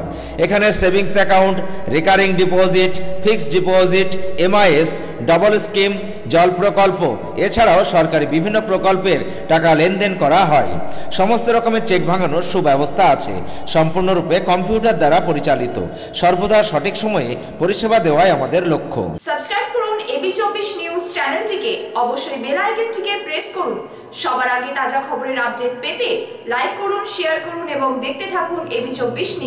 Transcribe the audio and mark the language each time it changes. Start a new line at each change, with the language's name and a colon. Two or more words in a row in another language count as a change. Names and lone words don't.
English: एखाने savings account, recurring deposit, fixed deposit,
Bangla: MIS,
English: double scheme,
Bangla: জল প্রকল্প এছাড়াও সরকারি বিভিন্ন প্রকল্পের টাকা লেনদেন করা হয়। সমস্ত রকমের চেক ভাঙানোর সুব্যবস্থা আছে। সম্পূর্ণরূপে কম্পিউটার দ্বারা পরিচালিত। সর্বদা সঠিক সময়ে পরিষেবা দেওয়াই আমাদের লক্ষ্য। সাবস্ক্রাইব করুন AB24 নিউজ চ্যানেলটিকে, অবশ্যই বেল আইকনটিকে প্রেস করুন। সবার আগে তাজা খবরের আপডেট পেতে লাইক করুন, শেয়ার করুন এবং দেখতে থাকুন AB24 নিউজ।